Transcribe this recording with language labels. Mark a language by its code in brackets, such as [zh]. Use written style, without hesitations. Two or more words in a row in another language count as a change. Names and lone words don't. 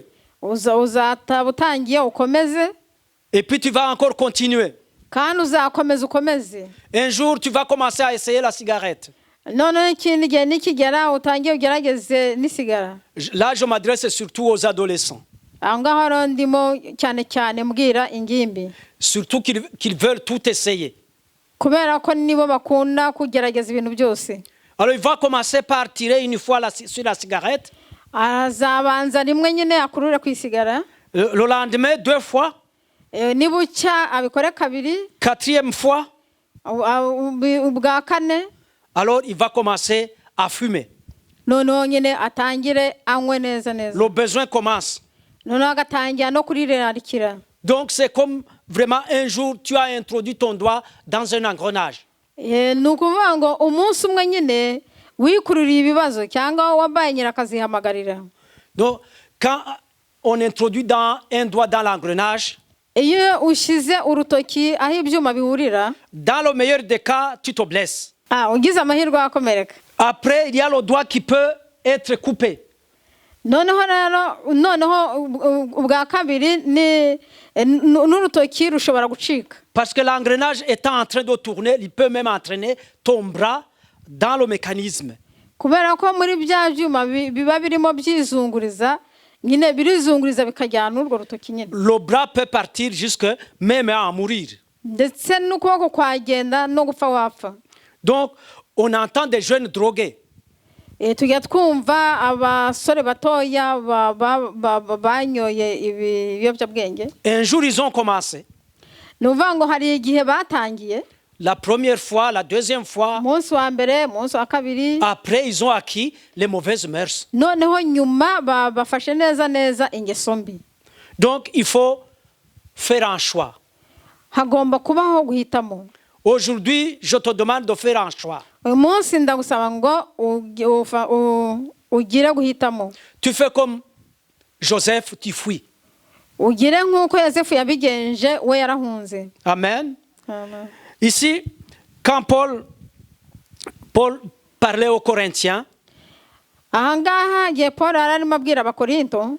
[rw] Uzataba utangiye ukomeze. [fr] Et puis tu vas encore continuer. [rw] Kandi uzakomeza ukomeze. [fr] Un jour tu vas commencer à essayer la cigarette. [rw] Noneho ikindi gihe nikigera utangiye ugerageze n'isigara. [fr] Là je m'adresse surtout aux adolescents. [rw] Aho ngaho rero ndimo cyane cyane mbwira ingimbi. [fr] Surtout qu'ils veulent tout essayer. [rw] Kubera ko nibo bakunda kugerageza ibintu byose. [fr] Alors il va commencer par tirer une fois sur la cigarette. [rw] Azabanza rimwe nyine akurure kwisigara. [fr] Le lendemain 2 fois. [rw] Nibucya abikore kabiri. [fr] 4e fois. [rw] Ubwa kane. [fr] Alors il va commencer à fumer. [rw] Noneho nyine atangire anywe neza neza. [fr] Le besoin commence. [rw] Noneho agatangira no kurirarikira. [fr] Donc c'est comme vraiment un jour tu as introduit ton doigt dans un engrenage. [rw] Ni ukuvuga ngo umunsi umwe nyine wikururiye ibibazo cyangwa wabaye nyirakazihamagarira. [fr] Donc quand on introduit un doigt dans l'engrenage, [rw] iyo ushyize urutoki aho ibyuma bihurira, [fr] dans le meilleur des cas tu te blesses. [rw] Ugize amahirwe akomereka. [fr] Après il y a le doigt qui peut être coupé. [rw] Noneho ubwa kabiri n'urutoki rushobora gucika. [fr] Parce que l'engrenage étant en train de tourner, il peut même entraîner ton bras dans le mécanisme. [rw] Kubera ko muri bya byuma biba birimo byizunguriza, nyine birizunguriza bikajyana urwo rutoki nyine. [fr] Le bras peut partir jusque même à mourir. [rw] Ndetse n'ukuboko kwagenda no gupfa wapfa. [fr] Donc on entend des jeunes drogués. [rw] Tujya twumva abasore batoya banyoye ibiyobyabwenge. [fr] Un jour ils ont commencé. [rw] Nuvuga ngo hari igihe batangiye. [fr] La première fois, la deuxième fois. [rw] Umunsi wa mbere, umunsi wa kabiri. [fr] Après ils ont acquis les mauvaises mœurs. [rw] Noneho nyuma bafashe neza ingeso mbi. [fr] Donc il faut faire un choix. [rw] Hagomba kubaho guhitamo. [fr] Aujourd'hui, je te demande de faire un choix. [rw] Umunsi ndagusaba ngo ugire guhitamo. [fr] Tu fais comme Joseph, tu fuis. [rw] Ugire nk'uko Yosefu yabigenje we yarahunze. [fr] Amen. [rw] Amen. [fr] Ici, quand Paul parlait aux Corinthiens, [rw] ahangaha igihe Paul arimo abwira abakorinto,